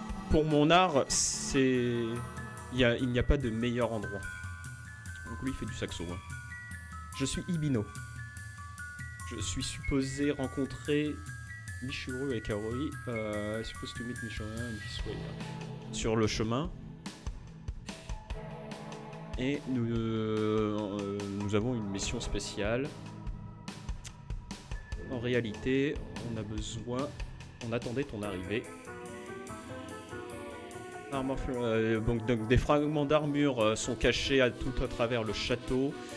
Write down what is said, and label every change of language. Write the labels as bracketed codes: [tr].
[fr] Pour mon art, il n'y a pas de meilleur endroit. Donc lui il fait du saxo. Hein. Je suis Ibino. Je suis supposé rencontrer Michiru et Kaori. [en] Supposed to meet Michiru and this way. [fr] Sur le chemin. Et nous avons une mission spéciale. En réalité, on attendait ton arrivée. Donc des fragments d'armure sont cachés tout à travers le château.